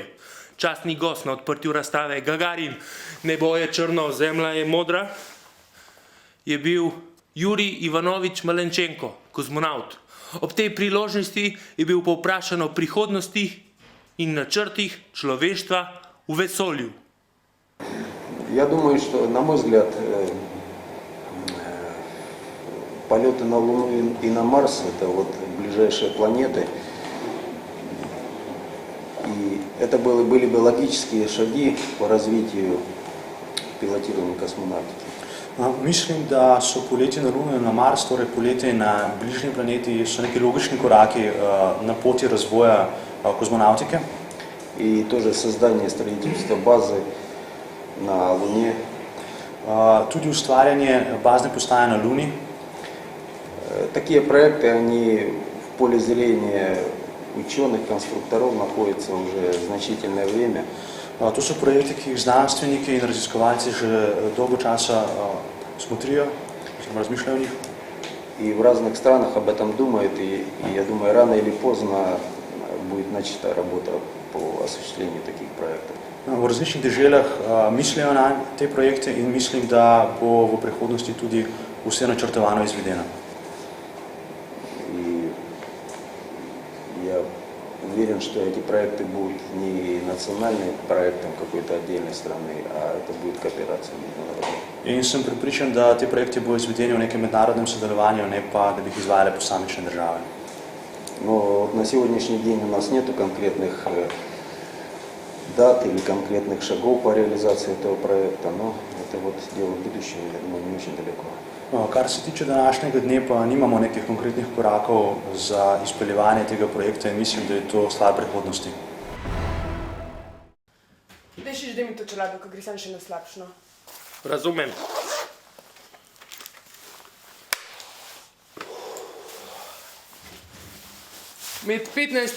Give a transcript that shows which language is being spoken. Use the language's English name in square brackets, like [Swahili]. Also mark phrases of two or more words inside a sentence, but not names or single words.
[Slovenian] Častni gost na odprtju razstave Gagarin, nebo je črno, zemlja je modra, je bil Jurij Ivanovič Malenčenko, kozmonavt. Ob tej priložnosti je bil povprašan o prihodnosti in načrtih človeštva v vesolju. [Russian] Я думаю, что, на мой взгляд, полеты на Луну и на Марс – это вот ближайшие планеты. И это были бы логические шаги по развитию пилотированной космонавтики. [Slovenian] Mislim, da so poletje na Luno in na Mars, torej poletje na bližnji planeti, so neki logični koraki na poti razvoja kozmonautike. [Russian] И тоже создание строительства базы на Луне. [Slovenian] Tudi ustvarjanje bazne postaje na Luni. [Russian] Такие проекты, они в поле зрения ученых, конструкторов находятся уже значительное время. [Slovenian] To so projekti, ki jih znanstveniki in raziskovalci že dolgo časa smotrijo, razmišljajo o njih. [Russian] И в разных странах об этом думают, и я думаю, рано или поздно будет начата работа по осуществлению таких проектов. [Slovenian] V različnih deželah mislijo na te projekte in mislim, da bo v prihodnosti tudi vse načrtovano izvedeno. [Russian] И я уверен, уверен, что эти проекты будут не национальным проектом какой-то отдельной страны, а это будет кооперация международная. [Slovenian] In sem prepričan, da ti projekti bodo izvedeni v nekem mednarodnem sodelovanju, ne pa, da bi jih izvajale posamične države. [Russian] Но вот на сегодняшний день у нас нету конкретных дат или конкретных шагов по реализации этого проекта, но это вот дело будущего, я думаю, не очень далеко. [Slovenian] Kar se tiče današnjega dne, pa nimamo nekih konkretnih korakov za izpeljevanje tega projekta in mislim, da je to stvar prihodnosti. Dešiš, da mi to čelado, ko gre sam še na slabšno. Razumem. Med 15.